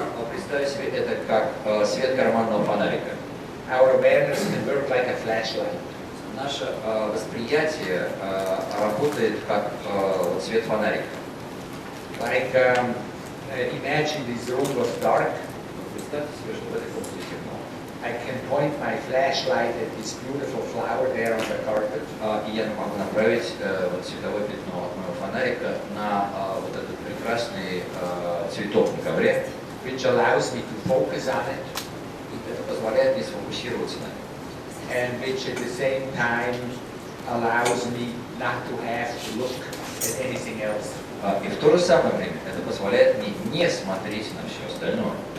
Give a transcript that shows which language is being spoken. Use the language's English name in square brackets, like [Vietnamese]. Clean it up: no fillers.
[Russian] Представьте себе это как свет карманного фонарика. [English] Our awareness can work like a flashlight. [Russian] Наше восприятие работает как свет фонарика. [English] Like, imagine this room was dark. [Russian] Представьте себе, что в этой комнате темно. [English] I can point my flashlight at this beautiful flower there on the carpet. [Russian] И я могу направить вот световое пятно от моего фонарика на вот этот прекрасный цветок на ковре, [English] Which allows me to focus on it, [Russian] и это позволяет мне сфокусироваться на нем. [English] and which at the same time allows me not to have to look at anything else. [Russian] И в то же самое время это позволяет мне не смотреть на все остальное.